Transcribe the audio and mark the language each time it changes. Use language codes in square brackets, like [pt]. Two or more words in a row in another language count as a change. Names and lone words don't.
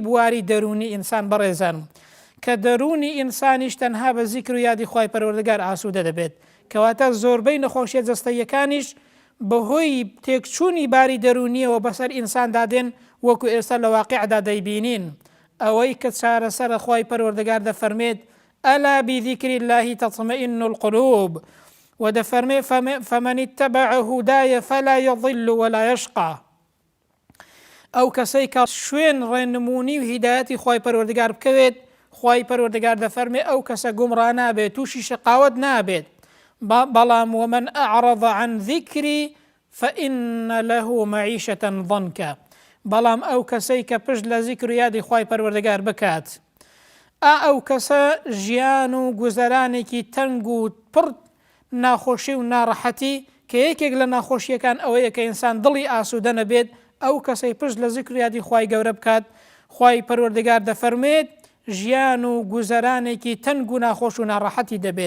[ckb] بواری دەرونی ئینسان بەڕێزان کە دەرونی ئینسانیش تەنها بە زیکر و یادی خوای پەروەردگار ئاسوودە دەبێت کەواتە زۆربەی نەخۆشیە جەستەییەکانیش بەهۆی تێکچوونی باری دەرونیەوە بەسەر ئینسان دادێن وەکو ئێستا لە واقعدا دەیبینین ئەوەی کە چارەسەرە خوای پەروەردگار دەفەرمێت [ar] ئەلا بذیکری الله تطمئن القلوب [ckb] ودەفەرمێ [ar] فمن اتبع هداي فلا يضل ولا يشقى [ckb] ئەو کەسەی کە شوێن ڕێنمونی و هیدایەتی خوای پەروەردگار بکەوێت خوای پەروەردگار دەفەرمێ ئەو کەسە گومڕا نابێت تووشی شقاوت نابێت بەڵام [ar] ومن أعرض عن ذكري فإن له معيشة ضنكا [ckb] بەڵام ئەو کەسەی کە پشت لە زیکر و یادی خوای پەروەردگار بکات ئەو کەسە ژیان و گوزەرانێکی تەنگ و پڕ ناخۆشی و ناڕەحەتی کە یەکێک لە ناخۆشیەکان ئەوەیە کە ئینسان دڵی ئاسوودە نەبێت ئەو کەسەی پشت لە زیکر و یادی خوای گەورە بکات خوای پەروەردگار دەفەرمێت ژیان و گوزەرانێکی تەنگ و ناخۆش و ناڕەحەتی دەبێت.